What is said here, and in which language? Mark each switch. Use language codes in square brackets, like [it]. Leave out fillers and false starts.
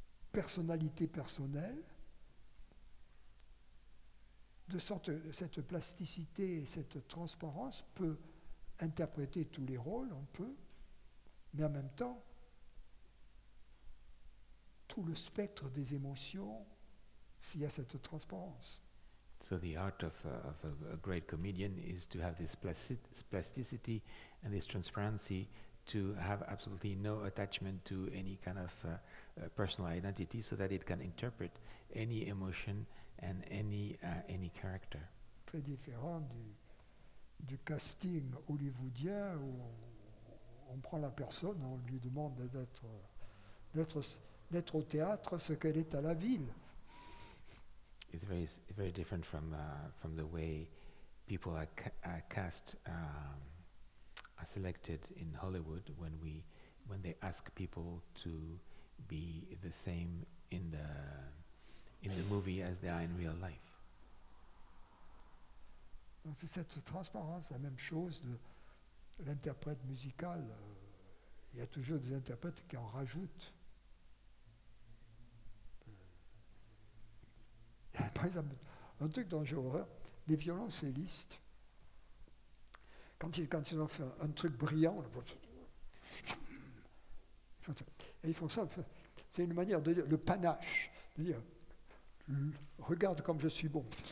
[fr] personnalité personnelle, de sorte que cette plasticité et cette transparence peut interpréter tous les rôles, on peut, mais en même temps, tout le spectre des émotions, s'il y a cette transparence. [en] So the art of a great comedian is to have this plasticity and this transparency, to have absolutely no attachment to any kind of personal identity, so that it can interpret any emotion and any character. [fr] Très différent du casting hollywoodien où on prend la personne, on lui demande d'être au théâtre ce qu'elle est à la ville. [en] It's very different from the way people are cast, are selected in Hollywood when they ask people to be the same in the movie as they are in real life. [fr] Donc c'est cette transparence, la même chose de l'interprète musical. Il y a toujours des interprètes qui en rajoutent. Par exemple, un truc dont j'ai horreur, les violoncellistes, quand ils ont fait un truc brillant, et ils font ça, c'est une manière de dire le panache, de dire regarde comme je suis bon.